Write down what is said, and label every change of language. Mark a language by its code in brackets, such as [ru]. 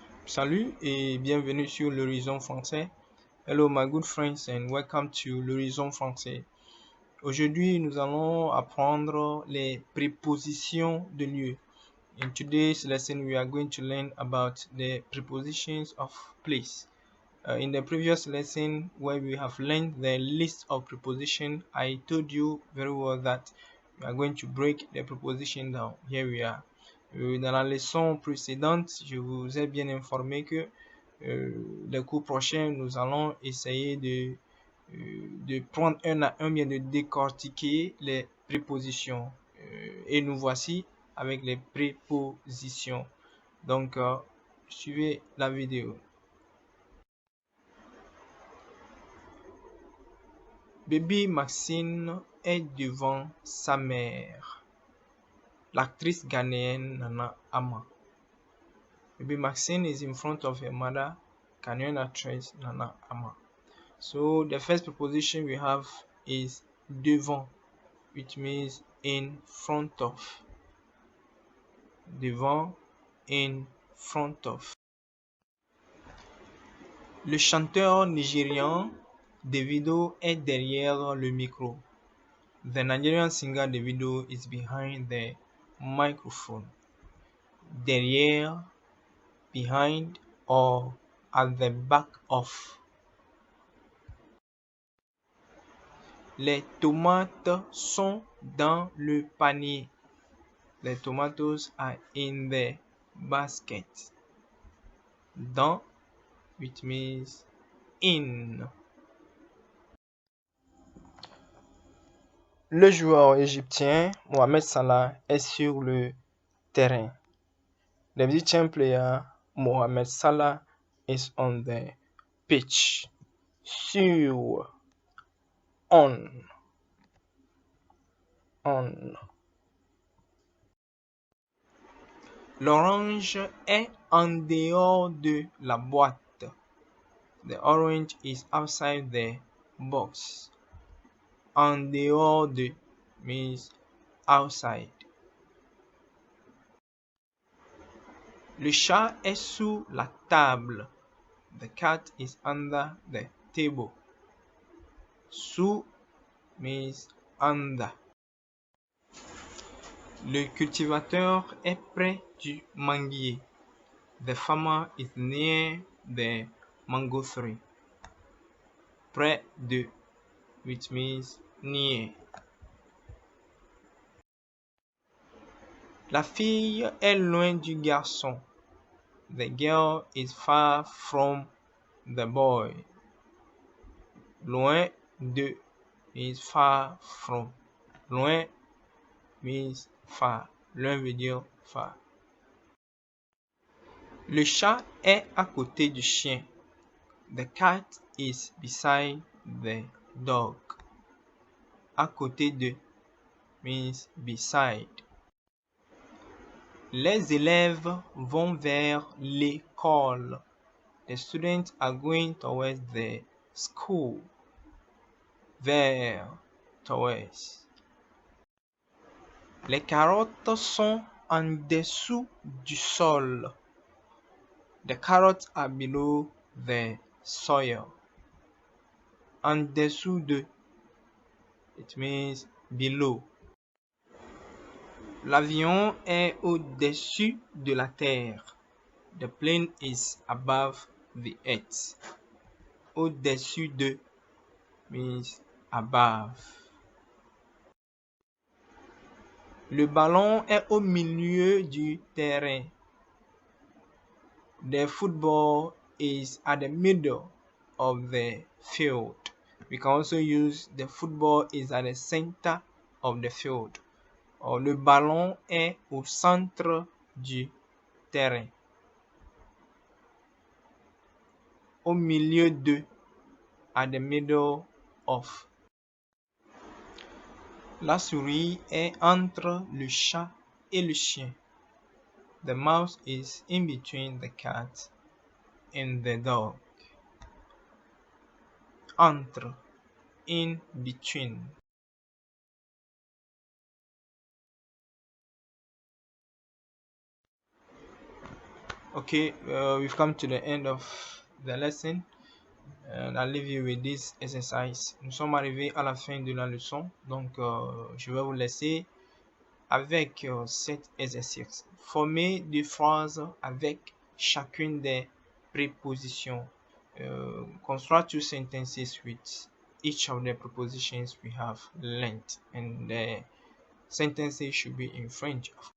[fr] Salut et bienvenue sur l'Horizon français. [en] Hello my good friends and welcome to l'Horizon français. [fr] Aujourd'hui, nous allons apprendre les prépositions de lieu. [en] In today's lesson, we are going to learn about the prepositions of place. In the previous lesson, where we have learned the list of prepositions, I told you very well that we are going to break the preposition down. Here we are. [fr] Dans la leçon précédente, je vous ai bien informé que les cours prochains, nous allons essayer de prendre un à un, bien de décortiquer les prépositions. Et nous voici avec les prépositions. Donc, suivez la vidéo. Baby Maxine est devant sa mère. L'actrice ghanéenne Nana Ama. [en] Baby Maxine is in front of her mother, Ghanaian actress Nana Ama. So the first preposition we have is devant, which means in front of. Devant, in front of. [fr] Le chanteur nigérian Davido est derrière le micro. [en] The Nigerian singer Davido is behind the microphone. Derrière, behind, or at the back of. [fr] Les tomates sont dans le panier. [en] The tomatoes are in the basket. Dans, which means in. [fr] Le joueur égyptien Mohamed Salah est sur le terrain. [en] The Egyptian player Mohamed Salah is on the pitch. Sur, on. [fr] L'orange est en dehors de la boîte. [en] The orange is outside the box. En dehors de means outside. [fr] Le chat est sous la table. [en] The cat is under the table. Sous means under. [fr] Le cultivateur est près du manguier. [en] The farmer is near the mango tree. Près de, which means near. [fr] La fille est loin du garçon. [en] The girl is far from the boy. Loin de means far from. Loin means far. [fr] Loin veut dire [en] far. [fr] Le chat est à côté du chien. [en] The cat is beside the dog. À côté de means beside. [fr] Les élèves vont vers l'école. [en] The students are going towards the school. Vers, towards. [fr] Les carottes sont en dessous du sol. [en] The carrots are below the soil. En dessous de, it means below. [fr] L'avion est au-dessus de la terre. [en] The plane is above the earth. Au-dessus de means above. [fr] Le ballon est au milieu du terrain. [en] The football is at the middle of the field. We can also use the football is at the center of the field. Or [fr] le ballon est au centre du terrain. [en] Au milieu de, at the middle of. [fr] La souris est entre le chat et le chien. [en] The mouse is in between the cat and the dog. Entre, in between. Okay, we've come to the end of the lesson and I'll leave you with this exercise. [fr] Nous sommes arrivés à la fin de la leçon, donc je vais vous laisser avec cet exercice. Formez des phrases avec chacune des prépositions. [en] Construct two sentences with each of the prepositions we have learned, and the sentences should be in French.